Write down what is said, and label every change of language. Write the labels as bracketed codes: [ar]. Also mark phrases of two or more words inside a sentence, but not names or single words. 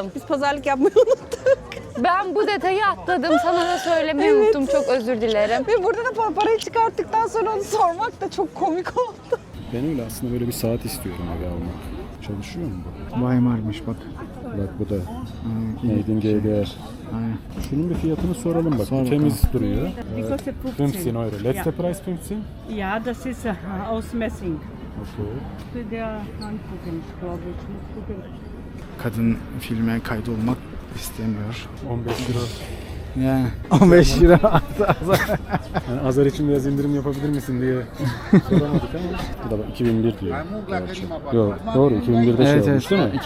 [tr] Evet, biz pazarlık yapmayı unuttuk. Ben bu detayı atladım, sana da söylemeyi unuttum. Çok özür dilerim. Ve burada da parayı çıkarttıktan sonra onu sormak da çok komik oldu. Ben öyle aslında böyle bir saat istiyorum eve almak. Çalışıyor mu bu? Weimar'mış bak. Bak bu da iyi. [en] Made in GDR. [tr] Aynen. Şunun bir fiyatını soralım bak. Sor Bu bakalım. temiz duruyor. [de] Die kostet 15 15. euro. Letzte Preis 15? Ja, das ist aus Messing. Okay. Für der angucken, ich glaube. Ich muss gucken. [tr] Kadın filme kaydolmak istemiyor. 15 euro. Yani 15 lira Yani azar için biraz indirim yapabilir misin diye soramadık ama. Bu da bak 2001 diyor. Gerçi. Yok doğru 2001'de Evet şey olmuş evet değil mi?